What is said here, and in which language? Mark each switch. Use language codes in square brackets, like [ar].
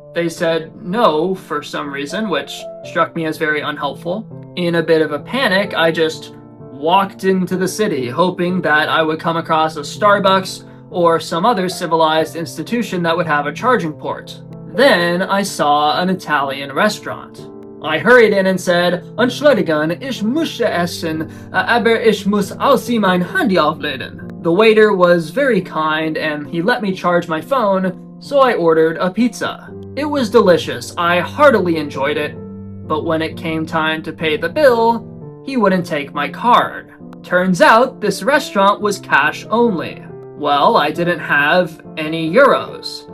[en] They said no for some reason, which struck me as very unhelpful. In a bit of a panic, I just walked into the city, hoping that I would come across a Starbucks or some other civilized institution that would have a charging port. Then I saw an Italian restaurant. [de] I hurried in and said, "Entschuldigen, ich möchte essen, aber ich muss aussi mein Handy aufladen." [en] The waiter was very kind and he let me charge my phone, so I ordered a pizza. It was delicious. I heartily enjoyed it, but when it came time to pay the bill, he wouldn't take my card. Turns out this restaurant was cash only. Well, I didn't have any euros.